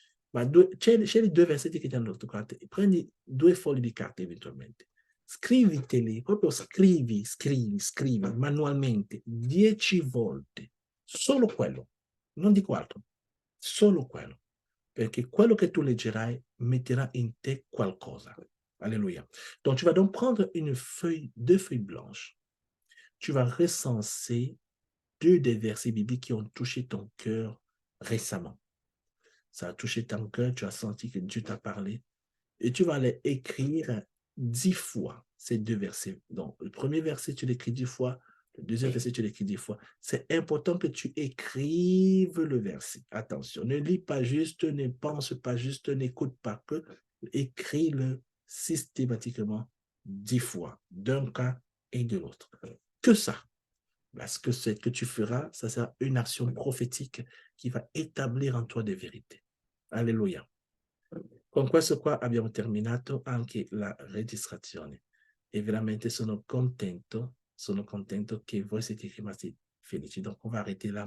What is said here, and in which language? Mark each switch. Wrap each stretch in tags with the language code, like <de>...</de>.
<it>Ma scegli due versetti che ti hanno toccato. Prendi 2 fogli di carta eventualmente. Scriviteli, proprio scrivi manualmente 10 volte. Solo quello. Non dico altro. Solo quello. Perché quello che tu leggerai metterà in te qualcosa.</it> <fr>Alléluia. Donc, tu vas donc prendre deux feuilles blanches. Tu vas recenser 2 des versets bibliques qui ont touché ton cœur récemment. Ça a touché ton cœur, tu as senti que Dieu t'a parlé. Et tu vas les écrire 10 fois, ces 2 versets. Donc, le premier verset, tu l'écris 10 fois. Le deuxième verset, tu l'écris 10 fois. C'est important que tu écrives le verset. Attention, ne lis pas juste, ne pense pas juste, n'écoute pas que. Écris-le systématiquement 10 fois, d'un cas et de l'autre. Que ça. Parce que ce que tu feras, ça sera une action prophétique qui va établir en toi des vérités. Alléluia.</fr> <it>Con questo qua abbiamo terminato anche la registrazione e veramente sono contento che voi siete rimasti felici.</it> <fr>Donc on va arrêter la</fr>